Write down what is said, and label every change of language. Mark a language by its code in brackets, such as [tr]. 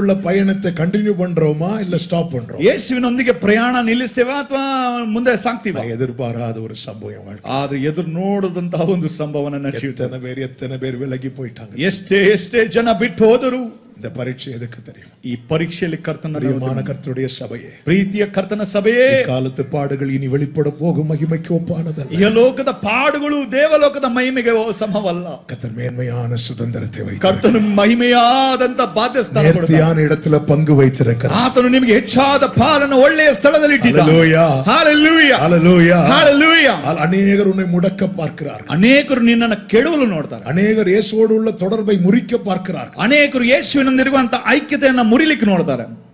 [ta] உள்ள பயணத்தை கண்டினியூ பண்றோமா இல்ல ஸ்டாப் பண்றோமா? [kn] ಯೇಸುವಿನೊಂದಿಗೆ ಪ್ರಯಾಣ ನಿಲ್ಲಿಸ್ತೇವಾ ಅಥವಾ ಮುಂದೆ ಸಾಗ್ತೀವಾ? [ta] எதிர்பாராத ஒரு சம்பவம் வாழ்க்கை. [kn] ಆದ್ರೆ ಎದುರು ನೋಡದಂತಹ ಒಂದು ಸಂಭವ ನನ್ನ ಜೀವಿತ. [ta] எத்தனை பேர் விலகி போயிட்டாங்க. [kn] ಎಷ್ಟೇ ಜನ ಬಿಟ್ಟು ಹೋದರು. [ta] இந்த பரீட்சை எதுக்கு தெரியும்? [kn] ಈ ಪರೀಕ್ಷೆಯಲ್ಲಿ ಕರ್ತನ [ta] பிரியமான கர்த்தருடைய சபையே, [kn] ಪ್ರೀತಿಯ ಕರ್ತನ ಸಭೆಯೇ, [ta] காலத்து பாடுகள் இனி வெளிப்பட போகும் மகிமைக்கு ஒப்பானதல்ல. [kn] ಈ ಲೋಕದ ಪಾಡುಗಳು ದೇವಲೋಕದ ಮಹಿಮೆಗೆ ಸಮವಲ್ಲ. [ta] கர்த்தர் மேன்மையான சுதந்திரத்தை வைத்தார். [kn] ಕರ್ತನು ಮಹಿಮೆಯಾದಂತ ಬಾಧ್ಯಸ್ಥಾನ ಕೊಡುತ್ತಾನೆ. [ta] நேர்த்தியான இடத்துல பங்கு வைத்திருக்கிறார். [kn] ಆತನು ನಿಮಗೆ ಹೆಚ್ಚಾದ ಪಾಲನ್ನು ಒಳ್ಳೆಯ ಸ್ಥಳದಲ್ಲಿ ಇಟ್ಟಿದ್ದಾನೆ. [ta] ஹalleluya [kn] ಹalleluya [ta] ஹalleluya [kn] ಹalleluya. [ta] அநேகர் உன்னை முடக்க பார்க்கிறார்கள். [kn] ಅನೇಕರು ನಿನ್ನನ್ನು ಕೆಡವಲು ನೋಡ್ತಾರೆ. [ta] அநேகர் இயேசுவோடு உள்ள தொடர்பை முறிக்க பார்க்கிறார்கள். [kn] ಅನೇಕರು ಯೇಸುವಿನೊಂದಿರುವಂತ ಐಕ್ಯತೆಯನ್ನು ಮುರಿಲಿಕ್ಕೆ ನೋಡ್ತಾರೆ.